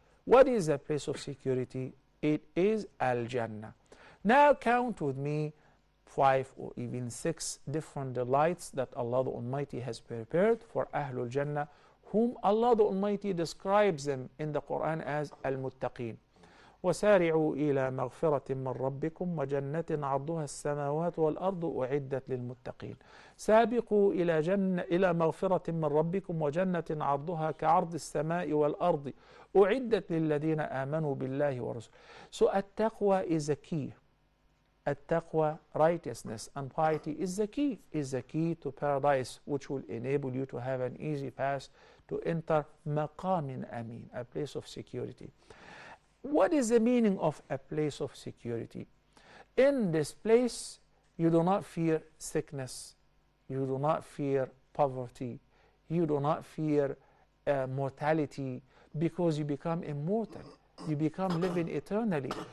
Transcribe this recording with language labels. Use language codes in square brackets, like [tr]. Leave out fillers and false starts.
[en] What is a place of security? It is Al-Jannah. Now count with me 5 or even 6 different delights that Allah the Almighty has prepared for Ahlul Jannah, whom Allah the Almighty describes them in the Qur'an as Al-Muttaqeen. [ar] وسارعوا إلى مغفرة من ربكم وجنة عرضها السماوات والأرض أعدت للمتقين. سابقوا إلى مغفرة من ربكم وجنة عرضها كعرض السماء والأرض أعدت للذين آمنوا بالله ورسوله. [en] So التقوى is a key. التقوى, righteousness and piety is the key to paradise, which will enable you to have an easy path to enter [ar] مقام أمين, [en] a place of security. What is the meaning of a place of security? In this place, you do not fear sickness, you do not fear poverty, you do not fear mortality, because you become immortal, you become living eternally.